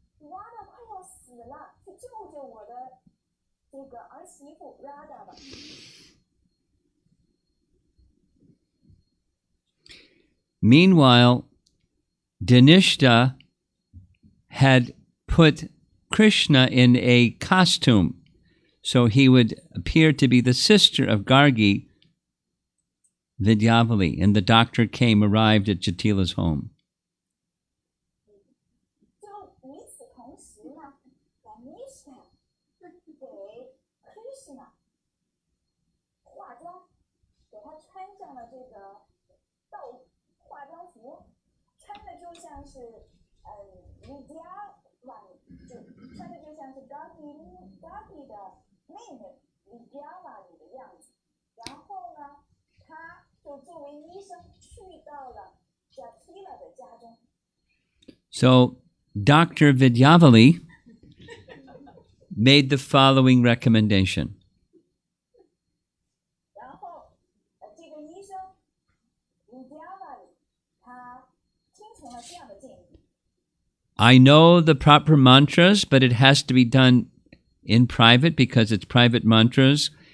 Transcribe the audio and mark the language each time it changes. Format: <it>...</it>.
<zh>Radha 快要死了，去救救我的这个儿媳妇 Radha 吧。</zh> <en>Meanwhile, Dhanishta had put Krishna in a costume, so he would appear to be the sister of Gargi, Vidyavali, and the doctor arrived at Jatila's home.</en> <zh>就与此同时呢 Dhanishta 给 Krishna 化妆，给他穿上了这个化妆服，穿的就像是Vidyavali， 穿的就像是 Gargi 的妹妹 Vidyavali 的样子。然后呢，他就作为医生去到了 Jatila 的家中。</zh> <en>So Dr. Vidyavali made the following recommendation.</en> <zh>然后这个医生 Vidyavali 他听从了这样的建议。</zh> <en>I know the proper mantras, but it has to be done in private because it's private mantras.</en>